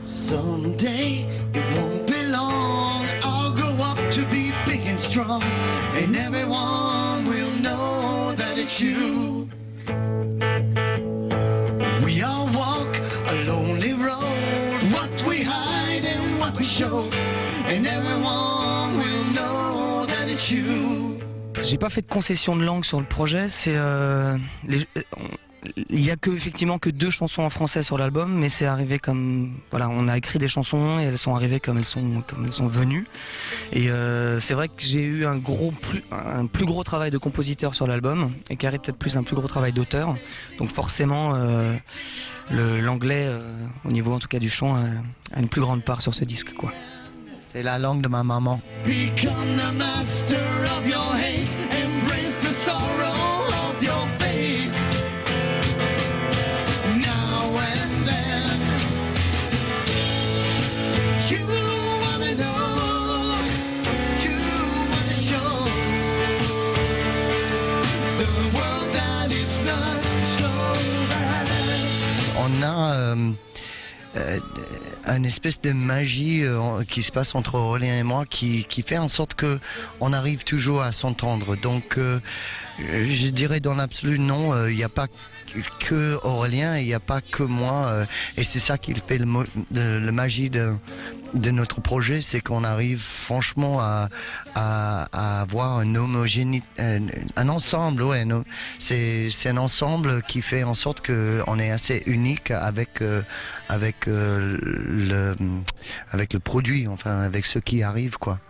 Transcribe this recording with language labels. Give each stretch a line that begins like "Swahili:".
English: Someday it won't be long, I'll grow up to be big and strong, and everyone will know that it's you. We all walk a lonely road, what we hide and what we show, and everyone will know that it's you.
French: J'ai pas fait de concession de langue sur le projet, il y a effectivement que 2 chansons en français sur l'album, mais c'est arrivé comme voilà, on a écrit des chansons et elles sont arrivées comme elles sont venues. Et c'est vrai que j'ai eu un plus gros travail de compositeur sur l'album et Carrie peut-être plus un plus gros travail d'auteur. Donc forcément l'anglais au niveau en tout cas du chant a une plus grande part sur ce disque, quoi. C'est la langue de ma maman.
English: Become the master of your hate, embrace the sorrow of your fate. Now and then, you wanna know, you wanna show the world that it's not so bad.
French: On a une espèce de magie qui se passe entre Aurélien et moi qui fait en sorte que on arrive toujours à s'entendre. Donc je dirais dans l'absolu non, il n'y a pas que Aurélien et il n'y a pas que moi et c'est ça qui fait le magie de notre projet, c'est qu'on arrive franchement à avoir une homogénéité, un ensemble, ouais, c'est un ensemble qui fait en sorte qu'on est assez unique avec le produit, enfin avec ce qui arrive, quoi.